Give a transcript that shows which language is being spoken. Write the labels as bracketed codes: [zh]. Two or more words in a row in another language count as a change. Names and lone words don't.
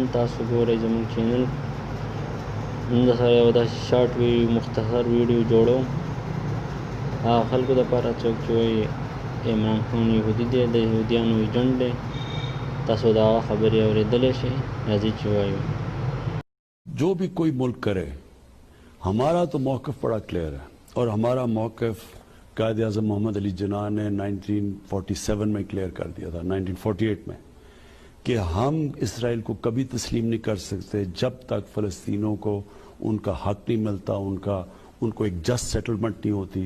[ps] تاسو ګورئ زموږ چینل. نن سره یو داسې شارټ مختصر ویډیو جوړوم خلکو دپاره څوک چې وایي عمران خان یهودي دی، د یهودیانو ایجنټ دی. تاسو د هغه خبرې اورېدلی شئ. راځئ چې وایو. [ur] جو بھی کوئی ملک کرے، ہمارا تو موقف بڑا کلیئر ہے، اور ہمارا موقف قائد اعظم محمد علی جناح نے 1947 میں کلیئر کر دیا تھا، 1948 میں، کہ ہم اسرائیل کو کبھی تسلیم نہیں کر سکتے جب تک فلسطینوں کو ان کا حق نہیں ملتا، ان کو ایک [en] just settlement [ur] نہیں ہوتی.